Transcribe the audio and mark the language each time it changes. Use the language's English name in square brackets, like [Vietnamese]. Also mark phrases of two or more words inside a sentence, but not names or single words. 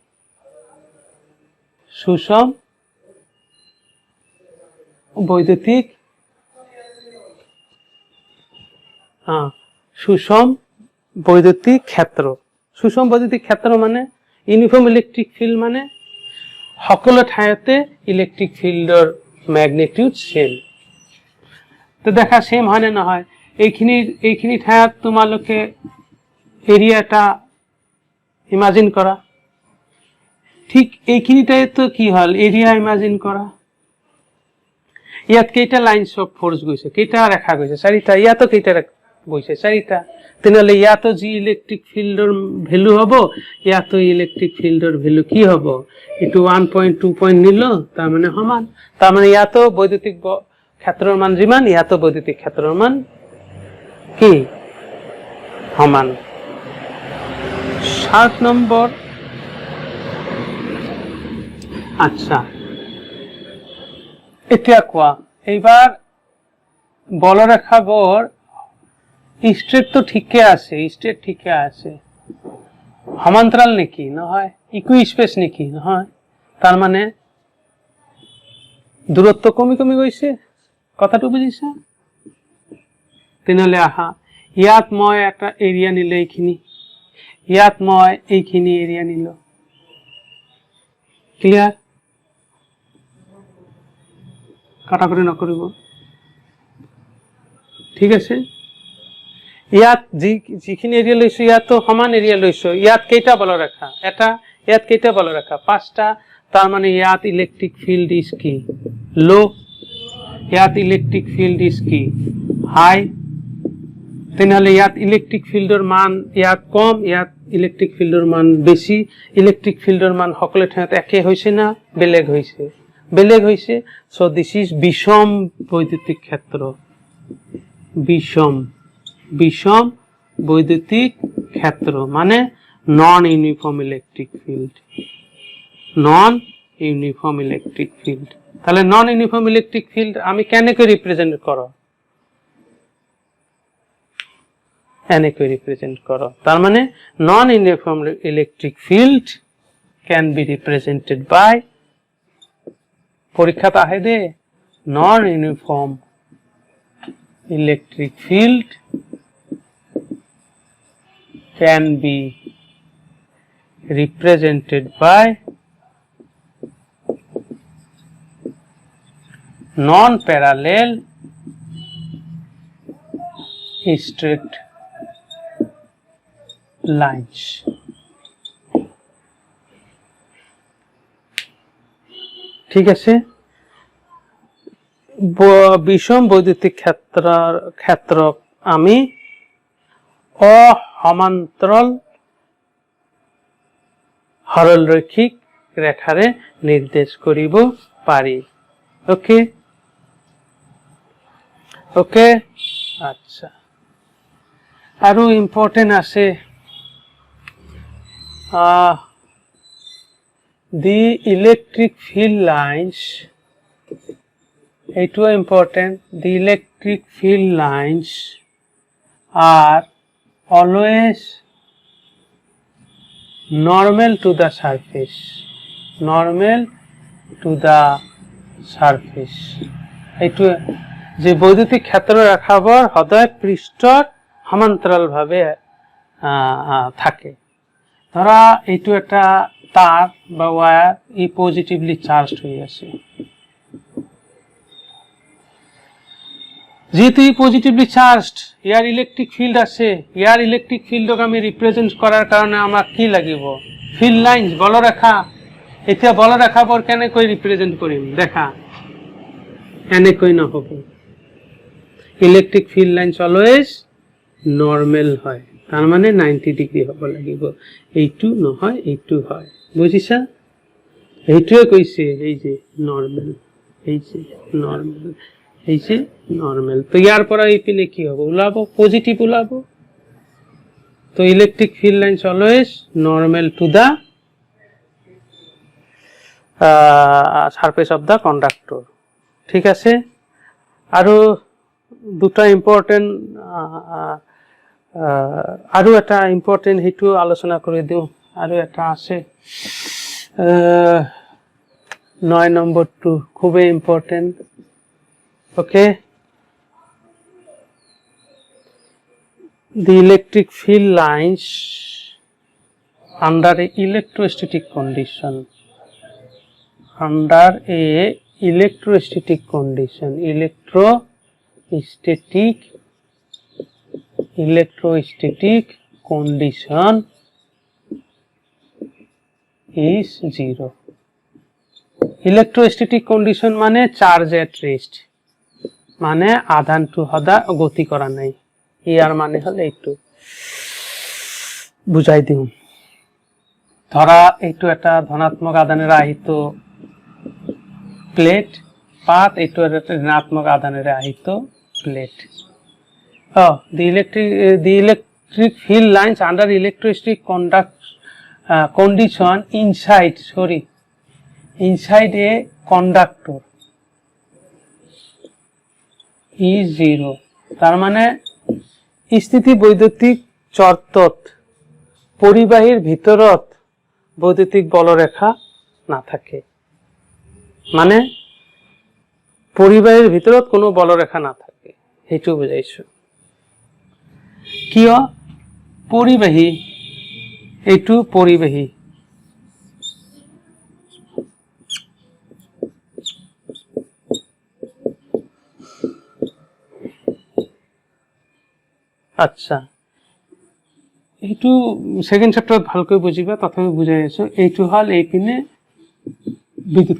[Assamese] ক্ষেত্র মানে [English] uniform electric field [Assamese] মানে সকল ঠাইতে [English] electric fieldৰ magnitude same [Assamese] তো দেখা সেম হয় না নহয় এইখিনি ঠাইত তোমালোকে এরিয়াটা ইমাজিন করা ঠিক এইখিনিটাই তো কি হল এরিয়া ইমাজিন করা ইয়াত কেইটা [English] lines of force [Assamese] গৈছে কেইটা রেখা গৈছে চাৰিটা ইয়াতো কেইটা গৈছে চাৰিটা তেনেহলে ইয়াতো যি [English] electric fieldৰ value [Assamese] হ'ব ইয়াতো [English] electric fieldৰ value [Assamese] কি হ'ব এটো 1.2 পয়েন্ট নিল তার মানে সমান তার মানে ইয়াতো বৈদ্যুতিক ক্ষেত্ৰৰ মান যিমান ইয়াতো বৈদ্যুতিক ক্ষেত্ৰৰ মান কি সমান 7 নম্বৰ আচ্ছা এতিয়া কোৱা এইবাৰ বলরেখাবোৰ স্ট্রেট তো ঠিকে আছে সমান্তরাল নেকি নহয় ইকুইস্পেস নেকি নহয় তার মানে দূরত্ব কমি গৈছে কথাটো বুঝিছা তেনেহলে আহা ইয়াত মই একটা এরিয়া নিলে এইখিনি ইয়াত মই এইখিনি এরিয়া নিল ক্লিয়ার কাটাকুটি নকৰিব ঠিক আছে ইয়াত যিখিনি এরিয়া লৈছো ইয়াতো সমান এরিয়া লৈছো ইয়াত কেইটা বলরেখা এটা ইয়াত কেইটা বলরেখা 5টা তার মানে ইয়াত [English] electric field is [Assamese] কি লো ইয়াত [English] electric field is [Assamese] কি হাই তেনেহলে ইয়াত [English] electric fieldৰ [Assamese] মান ইয়াত কম ইয়াত [English] electric fieldৰ [Assamese] মান বেছি [English] electric fieldৰ [Assamese] মান সকলো ঠাইত একে হৈছে না বেলেগ হৈছে [English] so this is [Assamese] বিষম বৈদ্যুতিক ক্ষেত্র বিষম বৈদ্যুতিক ক্ষেত্র মানে [English] non uniform electric field [Assamese] তাহলে [English] non uniform electric field [Assamese] আমি কেন রিপ্রেজেন্ট করো এনে কৈ রিপ্রেজেন্ট করো তার মানে [English] non uniform electric field can be represented by [Assamese] পরীক্ষাতে আহে [English] the non uniform electric field can be represented by non-parallel straight lines. [Assamese] ঠিক আছে বিষম বৈদ্যুতিক ক্ষেত্র আমি অসমান্তরাল সরলরৈখিক রেখারে নির্দেশ করিব পারি ওকে ওকে আচ্ছা আৰু ইম্পৰ্টেন্ট আছে [English] the electric field lines [Assamese] এইটো ইম্পৰ্টেন্ট [English] the electric field lines are always normal to the surface [Assamese] এইটো যে বৈদ্যুতিক ক্ষেত্র রেখাবোৰ সদায় পৃষ্ঠৰ সমান্তৰাল ভাবে থাকে ধৰা এইটো এটা তার বা ওয়্যার ই [English] positively charged [Assamese] হৈ আছে যেহেতু ই [English] positively charged [Assamese] ইয়ার [English] electric field [Assamese] আছে ইয়ার [English] electric fieldক [Assamese] আমি রিপ্রেজেন্ট করার কারণে আমাক কি লাগিব [English] field lines [Assamese] বলরেখা এতিয়া বলরেখাবোৰ কেনেকৈ রিপ্রেজেন্ট কৰিম দেখা এনেকৈ নহব [English] electric field lines always normal [Assamese] হয় তার মানে 90 ডিগ্রি হ'ব লাগিব এইটো নহয় এইটো হয় বুজিছা এইটোৱে কৈছে এই যে নরমাল এই যে নরমাল এই যে নরমাল তো ইয়ার পর এইপিনে কি হবে উলাবো পজিটিভ উলাবো তো [English] electric field lines always normal to the surface of the conductor [Assamese] ঠিক আছে আৰু দুটা ইম্পর্টেন্ট আৰু এটা ইম্পর্টেন্ট হেতু আলোচনা কৰি দিও আৰু এটা আছে 9 নম্বৰটো খুবই ইম্পর্টেন্ট [English] okay the electric field lines under a electrostatic condition electrostatic condition is zero electrostatic condition [Assamese] মানে [English] charge at rest [Assamese] মানে আধান টু হদা গতি করা নাই ইয়ার মানে হলে একটু বুঝাই দিও ধরা এইটো এটা ধনাত্মক আধানের আহিত প্লেট পাত এইটো এটা ঋণাত্মক আধানের আহিত প্লেট [English] the electric field lines under electrostatic condition inside a conductor is zero [Assamese] তার মানে স্থিতি বৈদ্যুতিক চর্তত পরিবাহীর ভিতরত বৈদ্যুতিক বলরেখা না থাকে মানে পরিবাহীর ভিতরত কোনো বলরেখা না থাকে এইটো বুঝাইছো কিয় পরিবাহী এইটো পরিবাহী আচ্ছা এইটো [English] second chapterত [Assamese] ভালকৈ বুজিবা তথাপি বুজাই আছো এইটো হল এইপিনে বিদ্যুৎ